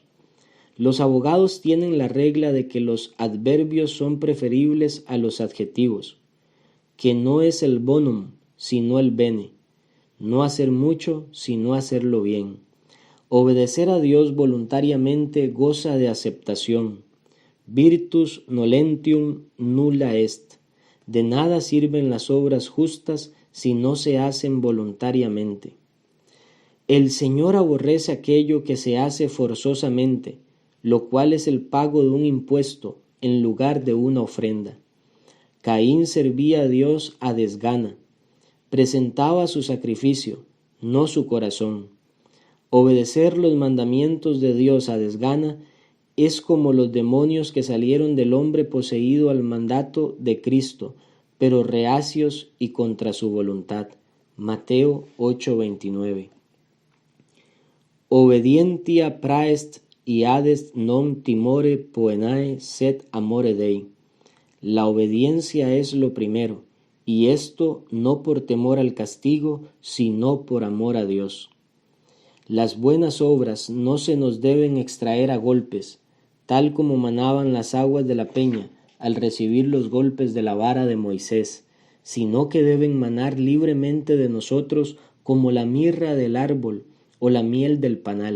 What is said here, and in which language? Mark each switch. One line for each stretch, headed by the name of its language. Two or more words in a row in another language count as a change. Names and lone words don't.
Spanish: Los abogados tienen la regla de que los adverbios son preferibles a los adjetivos, que no es el bonum, sino el bene, no hacer mucho, sino hacerlo bien. Obedecer a Dios voluntariamente goza de aceptación.
Latin: Virtus nolentium nulla est.
Spanish: De nada sirven las obras justas si no se hacen voluntariamente. El Señor aborrece aquello que se hace forzosamente, lo cual es el pago de un impuesto en lugar de una ofrenda. Caín servía a Dios a desgana, presentaba su sacrificio, no su corazón. Obedecer los mandamientos de Dios a desgana es como los demonios que salieron del hombre poseído al mandato de Cristo, pero reacios y contra su voluntad. Mateo 8:29.
Latin: Obedientia praest iades non timore poenae sed amore Dei.
Spanish: La obediencia es lo primero, y esto no por temor al castigo, sino por amor a Dios. Las buenas obras no se nos deben extraer a golpes, tal como manaban las aguas de la peña al recibir los golpes de la vara de Moisés, sino que deben manar libremente de nosotros como la mirra del árbol o la miel del panal.